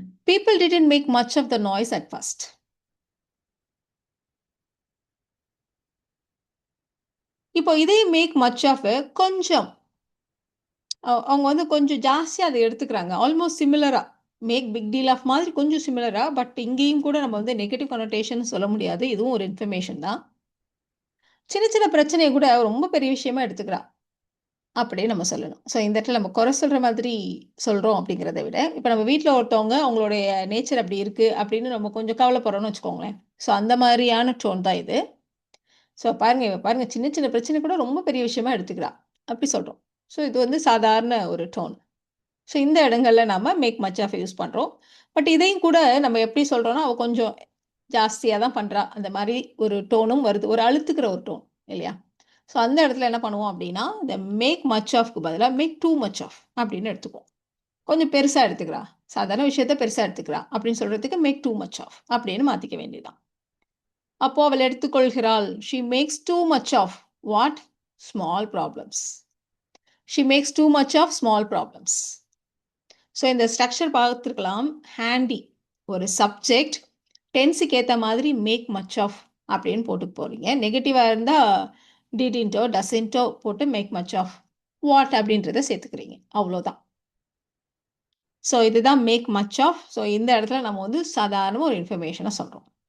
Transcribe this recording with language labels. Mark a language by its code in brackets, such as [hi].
[en] People didn't make much of the noise at first. [ta] இப்போ இதே make much of கொஞ்சம் அவங்க வந்து கொஞ்சம் ஜாஸ்தியா அதை எடுத்துக்கிறாங்க. Almost சிமிலரா. Make big deal of மாதிரி கொஞ்சம் சிமிலரா. பட் இங்கேயும் கூட நம்ம வந்து நெகட்டிவ் கனோட்டேஷன் சொல்ல முடியாது. இதுவும் ஒரு இன்ஃபர்மேஷன் தான். சின்ன சின்ன பிரச்சனைய கூட ரொம்ப பெரிய விஷயமா எடுத்துக்கிறா. அப்படியே நம்ம சொல்லணும். ஸோ இந்த இடத்துல நம்ம குறை சொல்ற மாதிரி சொல்றோம் அப்படிங்கிறத விட, இப்ப நம்ம வீட்ல ஒருத்தவங்க அவங்களுடைய நேச்சர் அப்படி இருக்கு அப்படின்னு நம்ம கொஞ்சம் கவலைப்படுறோம்னு வச்சுக்கோங்களேன். ஸோ அந்த மாதிரியான டோன் தான் இது. ஸோ பாருங்க, இவ பாருங்க சின்ன சின்ன பிரச்சனை கூட ரொம்ப பெரிய விஷயமா எடுத்துக்கிறா. அப்படி சொல்றோம். ஸோ இது வந்து சாதாரண ஒரு டோன். ஸோ இந்த இடங்கள்ல நாம மேக் மச் ஆஃப் யூஸ் பண்றோம். பட் இதையும் கூட நம்ம எப்படி சொல்றோம்னா, அவ கொஞ்சம் ஜாஸ்தியா தான் பண்றா. அந்த மாரி ஒரு டோனும் வருது. ஒரு அழுத்துக்கிற ஒரு டோன் இல்லையா? ஸோ அந்த இடத்துல என்ன பண்ணுவோம் அப்படின்னா, இந்த மேக் மச் ஆஃப்க்கு பதிலா மேக் டூ மச் ஆஃப் அப்படின்னு எடுத்துக்குவோம். கொஞ்சம் பெருசா எடுத்துக்கிறா. சாதாரண விஷயத்த பெருசா எடுத்துக்கிறா அப்படின்னு சொல்றதுக்கு மேக் டூ மச் ஆஃப் அப்படின்னு மாத்திக்க வேண்டியதுதான். அப்போ அவள் எடுத்துக்கொள்கிறாள். [en] She makes too much of what? Small problems. She makes too much of small problems. [ta] So இந்த ஸ்ட்ரக்சர் பார்த்துருக்கலாம். ஹேண்டி ஒரு சப்ஜெக்ட் டென்ஸுக்கு ஏற்ற மாதிரி மேக் மச் ஆஃப் அப்படின்னு போட்டு போறீங்க. நெகட்டிவாக இருந்தால் டிடின்ட்டோ டசன்ட்டோ போட்டு மேக் மச் ஆஃப் வாட் அப்படின்றத சேர்த்துக்கிறீங்க. அவ்வளோதான். ஸோ இதுதான் மேக் மச் ஆஃப். ஸோ இந்த இடத்துல நம்ம வந்து சாதாரண ஒரு இன்ஃபர்மேஷனை சொல்கிறோம்.